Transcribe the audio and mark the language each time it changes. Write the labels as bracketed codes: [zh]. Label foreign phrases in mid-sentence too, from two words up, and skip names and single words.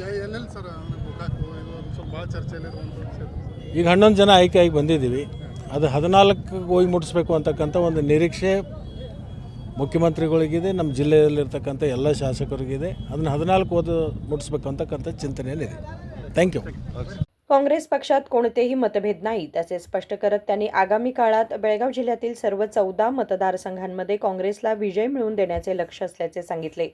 [kn] ಎಲ್ಲೆಲ್ಲಿ ಸರ್ ಗೋಕಾಕು ಇದು ಸ್ವಲ್ಪ ಭಾಳ ಚರ್ಚೆಯಲ್ಲಿರುವಂಥ ಕ್ಷೇತ್ರ। ಈಗ 11 ಜನ ಆಯ್ಕೆಯಾಗಿ ಬಂದಿದ್ದೀವಿ, ಅದು 14ಕ್ಕೆ ಹೋಗಿ ಮುಟ್ಟಿಸ್ಬೇಕು ಅಂತಕ್ಕಂಥ ಒಂದು ನಿರೀಕ್ಷೆ ಮುಖ್ಯಮಂತ್ರಿಗಳಿಗಿದೆ, ನಮ್ಮ ಜಿಲ್ಲೆಯಲ್ಲಿರ್ತಕ್ಕಂಥ ಎಲ್ಲ ಶಾಸಕರಿಗಿದೆ। ಅದನ್ನು 14 ಓದು ಮುಟ್ಟಿಸ್ಬೇಕು ಅಂತಕ್ಕಂಥ चिंतनेने [en] thank you. [mr] काँग्रेस पक्षात कोणतेही मतभेद नाहीत असे स्पष्ट करत त्यांनी आगामी काळात बेळगाव जिल्ह्यातील सर्व 14 मतदारसंघांमध्ये काँग्रेसला विजय मिळवून देण्याचे लक्ष्य असल्याचे सांगितले।